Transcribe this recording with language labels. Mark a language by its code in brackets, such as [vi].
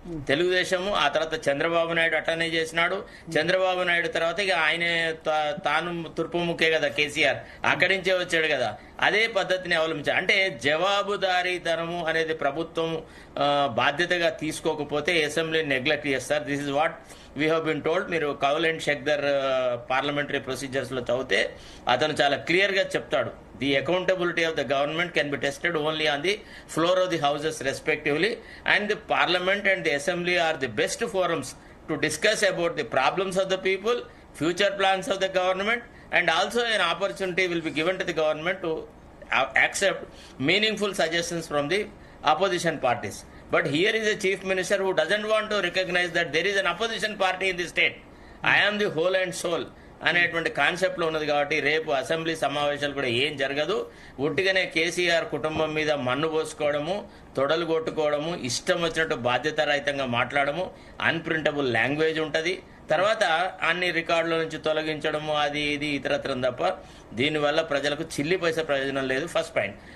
[te] తెలుగుదేశము ఆ తర్వాత చంద్రబాబు నాయుడు అట్లనే చేసినాడు. చంద్రబాబు నాయుడు తర్వాత ఇక ఆయన తాను తూర్పుముఖే కదా కేసీఆర్, అక్కడి నుంచే వచ్చాడు కదా. అదే పద్ధతిని అవలంబించారు. అంటే జవాబుదారీతనము అనేది ప్రభుత్వం బాధ్యతగా తీసుకోకపోతే అసెంబ్లీని నెగ్లెక్ట్ చేస్తారు. [en] This is what we have been told. [te] మీరు Kaul and Shakdher parliamentary procedures లో చదివితే అతను చాలా క్లియర్ గా చెప్తాడు. [en] The accountability of the government can be tested only on the floor of the houses respectively, and the parliament and the assembly are the best forums to discuss about the problems of the people, future plans of the government, and also an opportunity will be given to the government to accept meaningful suggestions from the opposition parties. But here is a chief minister who doesn't want to recognize that there is an opposition party in the state. I am the whole and soul [te] అనేటువంటి concept లో ఉన్నది. కాబట్టి రేపు assembly సమావేశాలు కూడా ఏం జరగదు. ఉట్టిగానే కేసీఆర్ కుటుంబం మీద మన్ను పోసుకోవడము, తొడలు కొట్టుకోవడము, ఇష్టం వచ్చినట్టు బాధ్యతారహితంగా మాట్లాడము, అన్ప్రింటబుల్ లాంగ్వేజ్ ఉంటది. తర్వాత అన్ని రికార్డుల నుంచి తొలగించడము, అది ఇది ఇతరత్రం తప్ప దీనివల్ల ప్రజలకు చిల్లి పైసా ప్రయోజనం లేదు. First point.